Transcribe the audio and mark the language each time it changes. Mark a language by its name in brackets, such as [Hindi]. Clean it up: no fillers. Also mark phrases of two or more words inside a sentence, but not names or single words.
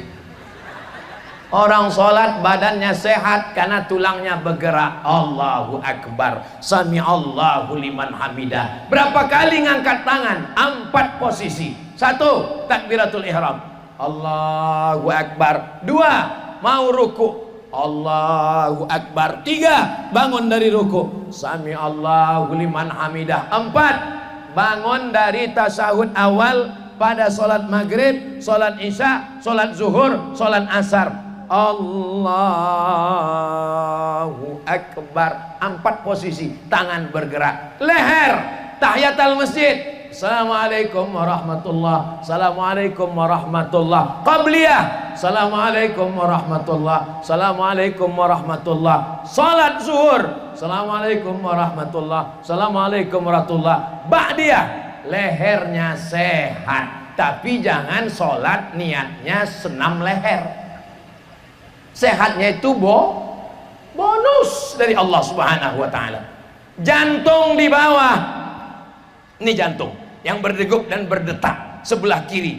[Indonesian] Orang sholat badannya sehat karena tulangnya bergerak. [Arabic] الله أكبر سمع الله لمن حمده. [Indonesian] Berapa kali ngangkat tangan? 4 posisi. 1, takbiratul ihram, [Arabic] الله أكبر. [Indonesian] 2, mau ruku, [Arabic] الله أكبر. [Indonesian] 3, bangun dari ruku, [Arabic] سمع الله لمن حمده. [Indonesian] 4, bangun dari tasyahud awal pada sholat maghrib, sholat isya, sholat zuhur, sholat asar. [Arabic] الله أكبر. [Indonesian] 4 posisi, tangan bergerak. Leher, tahiyatul masjid, [Arabic] السلام عليكم ورحمة الله السلام عليكم ورحمة الله. قبلية السلام عليكم ورحمة الله السلام عليكم ورحمة الله. [Indonesian] Salat zuhur, [Arabic] السلام عليكم ورحمة الله السلام عليكم ورحمة الله. [Indonesian] Ba'diyah, lehernya sehat. Tapi jangan sholat niatnya senam leher. Sehatnya itu bonus dari [Arabic] الله سبحانه وتعالى. [Indonesian] Jantung di bawah. Ini jantung yang berdegup dan berdetak sebelah kiri.